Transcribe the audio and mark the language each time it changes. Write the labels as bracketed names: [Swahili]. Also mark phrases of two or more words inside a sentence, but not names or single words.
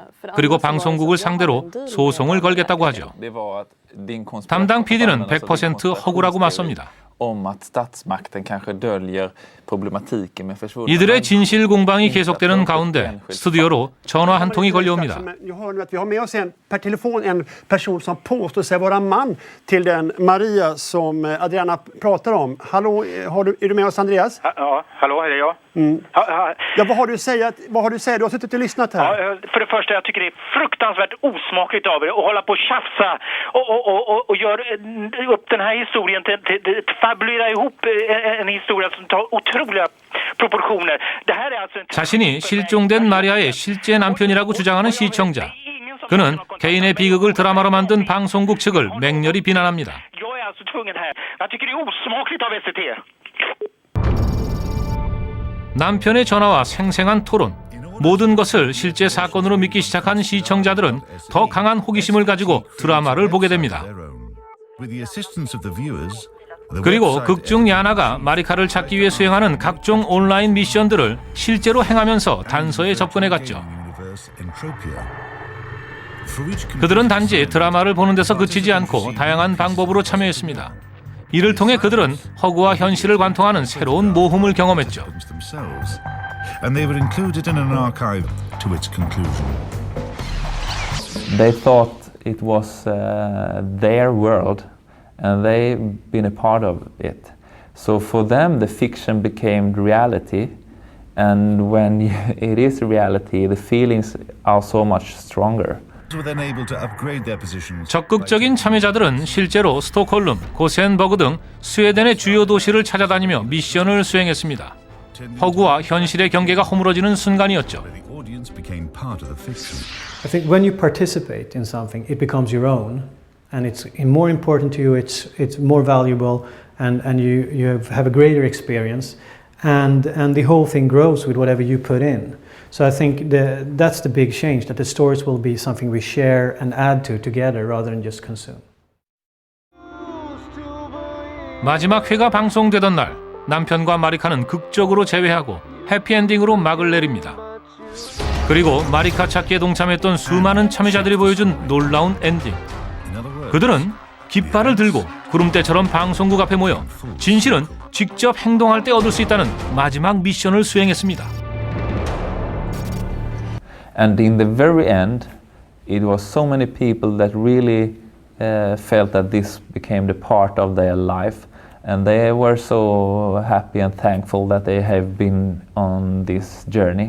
[Korean] 그리고 방송국을 상대로 소송을 걸겠다고 하죠. 담당 PD는 100% 허구라고 맞섭니다. 이들의 진실 공방이 계속되는 가운데 스튜디오로 전화 한 통이 걸려옵니다. [Swedish] Ja, vad har du att säga? Du har suttit och lyssnat här. Ja, för det första, jag tycker det är fruktansvärt osmakligt av er att hålla på och tjafsa och gör upp den här historien till fabulera ihop en historia som tar otroliga proportioner. Det här är alltså [Korean] 자신이 실종된 마리아의 실제 남편이라고 주장하는 시청자. 그는 개인의 비극을 드라마로 만든 방송국 측을 맹렬히 비난합니다. [Swedish] Jag är alltså tvungen här. Jag tycker det är osmakligt av SVT. [Korean] 남편의 전화와 생생한 토론, 모든 것을 실제 사건으로 믿기 시작한 시청자들은 더 강한 호기심을 가지고 드라마를 보게 됩니다. 그리고 극중 야나가 마리카를 찾기 위해 수행하는 각종 온라인 미션들을 실제로 행하면서 단서에 접근해 갔죠. 그들은 단지 드라마를 보는 데서 그치지 않고 다양한 방법으로 참여했습니다. 이를 통해 그들은 허구와 현실을 관통하는 새로운 모험을 경험했죠. [English] They thought it was their world and they've been a part of it. So for them the fiction became reality, and when it is reality the feelings are so much stronger. [Korean] 적극적인 참여자들은 실제로 스톡홀름, 고센버그 등 스웨덴의 주요 도시를 찾아다니며 미션을 수행했습니다. 허구와 현실의 경계가 허물어지는 순간이었죠. [English] I think when you participate in something, it becomes your own, and it's more important to you. It's more valuable, and you have a greater experience, and the whole thing grows with whatever you put in. So I think that's the big change, that the stories will be something we share and add to together rather than just consume. [Korean] 마지막 회가 방송되던 날 남편과 마리카는 극적으로 재회하고 해피엔딩으로 막을 내립니다. 그리고 마리카 찾기에 동참했던 수많은 참여자들이 보여준 놀라운 엔딩. 그들은 깃발을 들고 구름대처럼 방송국 앞에 모여 진실은 직접 행동할 때 얻을 수 있다는 마지막 미션을 수행했습니다. [English] And in the very end, it was so many people that really felt that this became the part of their life, and they were so happy and thankful that they have been on this journey.